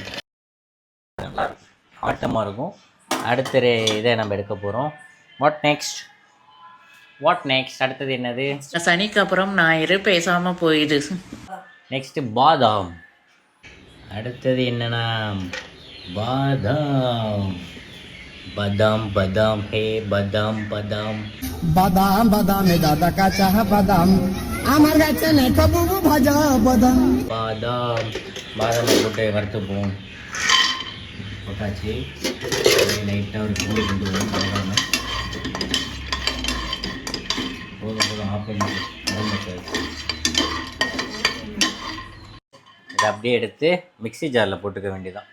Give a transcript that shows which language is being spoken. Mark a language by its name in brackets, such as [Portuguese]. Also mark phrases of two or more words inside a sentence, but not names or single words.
[Tamil] நல்லா ஆட்டமாக இருக்கும். அடுத்த இதை நம்ம எடுக்க போகிறோம். [English] what next [Tamil] அடுத்தது என்னது? சனிக்கு அப்புறம் ஞாயிறு பேசாமல் போயிடு. நெக்ஸ்ட்டு பாதாம். அடுத்தது என்னன்னா பாதாம். [Bangla] বাদাম বাদাম হে বাদাম বাদাম বাদাম বাদামে দাদা কাঁচা বাদাম আমার কাছে নেই বাবু ভাজা বাদাম [Tamil] பாதாம் போட்டு வறுத்துப்போம். போட்டாச்சு. லைட்டாக ஒரு கூடி கொண்டு வரும். போதும் ஆஃப் பண்ணி இதை அப்படியே எடுத்து [English] mixie jar [Tamil] போட்டுக்க வேண்டியதான்.